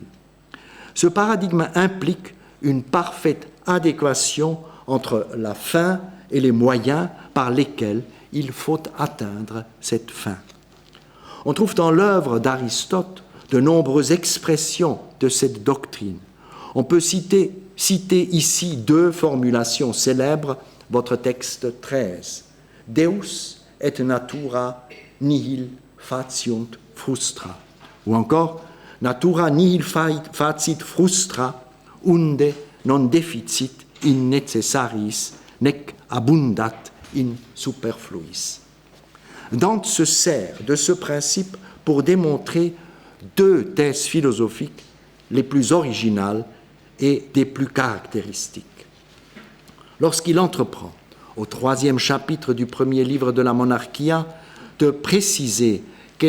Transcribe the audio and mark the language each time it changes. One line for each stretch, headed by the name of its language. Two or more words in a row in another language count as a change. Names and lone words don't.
French: Ce paradigme implique une parfaite adéquation entre la fin et les moyens par lesquels il faut atteindre cette fin. On trouve dans l'œuvre d'Aristote de nombreuses expressions de cette doctrine. On peut citer ici 2 formulations célèbres, votre texte 13.
Latin: Deus et natura nihil faciunt frustra.
French: Ou encore,
Latin: natura nihil facit frustra, unde non deficit in necessaris, nec abundat in superfluis.
French: Dante se sert de ce principe pour démontrer 2 thèses philosophiques les plus originales et des plus caractéristiques. Lorsqu'il entreprend, au 3e chapitre du premier livre de la Monarchia, de préciser quelle